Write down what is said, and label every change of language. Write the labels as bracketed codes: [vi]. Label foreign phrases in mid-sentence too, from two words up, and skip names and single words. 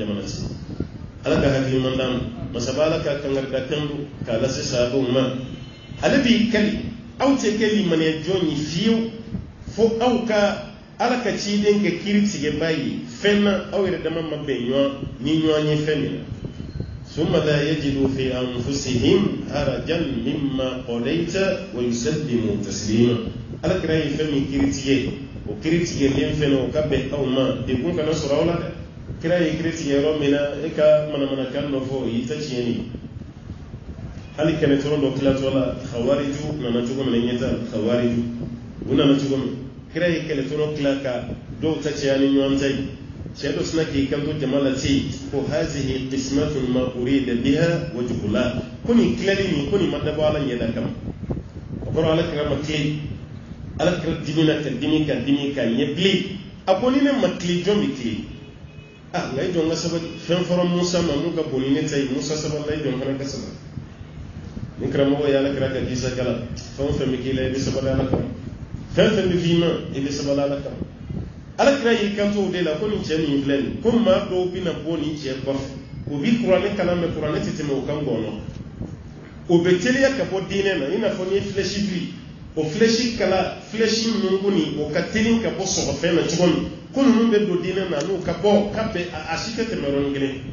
[bm] jamana tɛ ala ka hakili man d'an ma masaba ala ka kangarida kan don k'a lase sahabaw ma ale b'i kali aw tɛ kɛ limaniya jɔn ye fiyewu fo aw ka ala ka ciden kɛ kiiri tigɛba ye fɛn na aw yɛrɛ dama ma bɛn ɲɔgɔn ni ɲɔgɔn ye fɛn min na [ar] ثم لا يجدوا في أنفسهم حرجا مما قضيت ويسلموا تسليما [bm] ala kira ye fɛn min kiiritigɛ o kiiritigɛlen fɛnɛ o ka bɛn aw ma dekun kana sɔrɔ aw la dɛ kira ye kiiritigɛ yɔrɔ min na e ka manamanakan dɔ fɔ o y'i ta tiɲɛni hali kɛlɛtɔrɔ dɔ tilatɔ la hawariju nana cogo min na ɲɛta hawariju u nana cogo min kira ye kɛlɛtɔrɔ tila ka dɔw ta cɛya ni ɲɔgɔn ta ye cɛ dɔ sina k'i kanto jama la ten ko [ar] هذه قسمة ما أريد بها وجه الله [bm] ko nin tilali nin ko nin ma dabɔ ala ɲɛda kama o kɔrɔ ala kira ma tile ala kira dimina ka dimi ka dimi ka ɲɛ bilen a ko ni ne ma tile jɔn bɛ tile nka i jɔn ka sabali fɛn fɔra Musa ma mun ka bon ni ne ta ye Musa sabali i jɔn fana ka sabali ni karamɔgɔ ye ala kira ka disa kala fɛn o fɛn bɛ k'i la i bɛ sabali ala kama fɛn fɛn bɛ f'i ma i bɛ sabali ala kama ala kira y'i kanto o de la ko nin cɛ min filɛ nin ko maa dɔw bɛna bɔ nin cɛ kɔfɛ o bi kuranɛ kalan mɛ kuranɛ tɛ tɛmɛ o kan gɔnɔ o bɛ teliya ka bɔ diinɛ na i n'a fɔ n'i ye filɛsi biri o filɛsi kala filɛsi ninnu ko nin o ka teli ka bɔ sɔgɔfɛn na cogo min ko ninnu bɛ don diinɛ na n'o ka bɔ k'a bɛ a si tɛ tɛmɛ yɔrɔnin kelen